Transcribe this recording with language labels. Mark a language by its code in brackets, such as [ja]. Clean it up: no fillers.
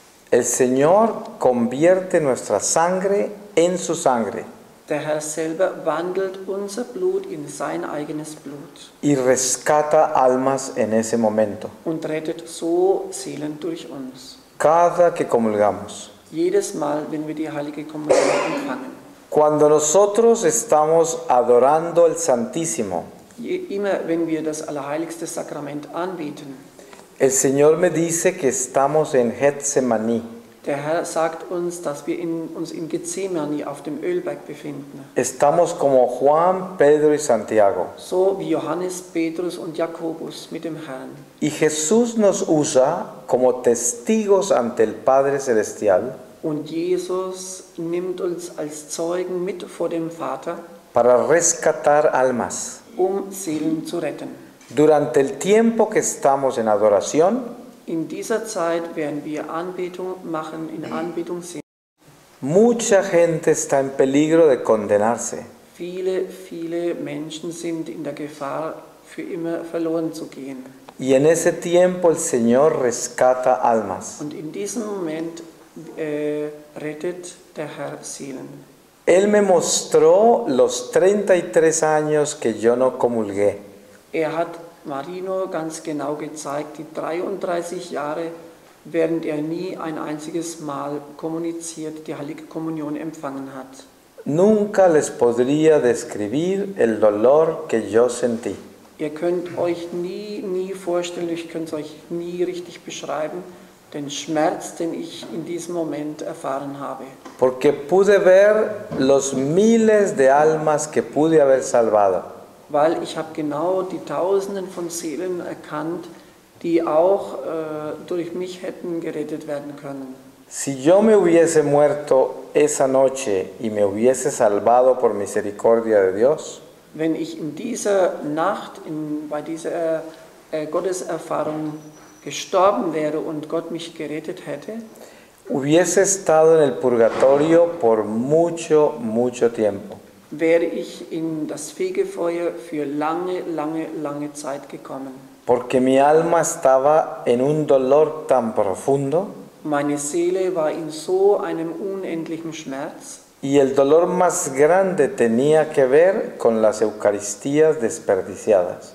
[es] el Señor convierte nuestra sangre en su sangre [de] der Herr selber wandelt unser Blut in sein eigenes Blut [es] y rescata almas en ese momento. [de] und rettet so Seelen durch uns. [es] Cada que comulgamos. [de] Jedes Mal, wenn wir die heilige Kommunion empfangen. [es] Cuando nosotros estamos adorando el Santísimo, [de] Immer wenn wir das Allerheiligste Sakrament anbeten, [es] el Señor me dice que estamos en Getsemaní. [de] der Herr sagt uns, dass wir uns in Gethsemane auf dem Ölberg befinden. [es] Estamos como Juan, Pedro y Santiago. [de] So wie Johannes, Petrus und Jakobus mit dem Herrn. [es] Y Jesús nos usa como testigos ante el Padre Celestial [de] Und Jesus nimmt uns als Zeugen mit vor dem Vater, [es] para rescatar almas. [de] Seelen zu retten. [es] Durante el tiempo que estamos en adoración, [de] In dieser Zeit, während wir Anbetung machen, in Anbetung sind, [es] mucha gente está en peligro de condenarse. [de] viele, viele Menschen sind in der Gefahr, für immer verloren zu gehen. [es] Y en ese tiempo el Señor rescata almas. [de] Und in diesem Moment rettet der Herr Seelen. [es] Él me mostró los 33 años que yo no comulgué. [de] Hat Marino ganz genau gezeigt, die 33 Jahre, während er nie ein einziges Mal kommuniziert, die Heilige Kommunion empfangen hat. [es] Nunca les podría describir el dolor que yo sentí. [de] Ihr könnt euch nie vorstellen, ich könnt es euch nie richtig beschreiben, den Schmerz, den ich in diesem Moment erfahren habe. [es] Porque pude ver los miles de almas que pude haber salvado. [de] Weil ich habe genau die Tausenden von Seelen erkannt, die auch durch mich hätten gerettet werden können. [es] Si yo me hubiese muerto esa noche y me hubiese salvado por misericordia de Dios, [de] wenn ich in dieser Nacht, bei dieser Gotteserfahrung gestorben wäre und Gott mich gerettet hätte, [es] hubiese estado en el purgatorio por mucho, mucho tiempo. [de] Wäre ich in das Fegefeuer für lange, lange, lange Zeit gekommen. [es] Porque mi alma estaba en un dolor tan profundo. [de] Meine Seele war in so einem unendlichen Schmerz. [es] Y el dolor más grande tenía que ver con las Eucaristías desperdiciadas.